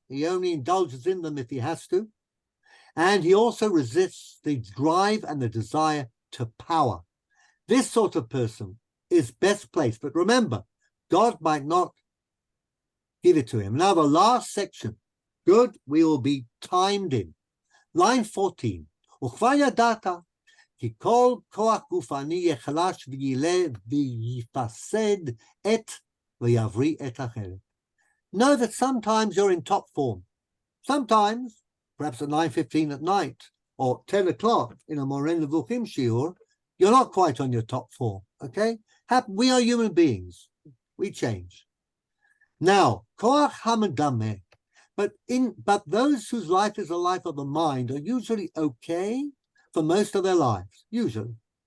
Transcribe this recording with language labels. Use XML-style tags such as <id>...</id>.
<en>He only indulges in them if he has to. And he also resists the drive and the desire to power. This sort of person is best placed. But remember, God might not give it to him. Now, the last section, good, we will be timed in. Line 14.</en> <he>וכבר ידעת, כי כל כוח גופני יחלש וילה ויפסד את ויבריא את אחרת.</he> <en>know that sometimes you're in top form. Sometimes, perhaps at 9:15 at night or 10 o'clock in a Moreh Nevukhim Shiur, you're not quite on your top form, okay? We are human beings. We change. Now, koach hamadameh, but those whose life is a life of the mind are usually okay for most of their lives, usually.</en>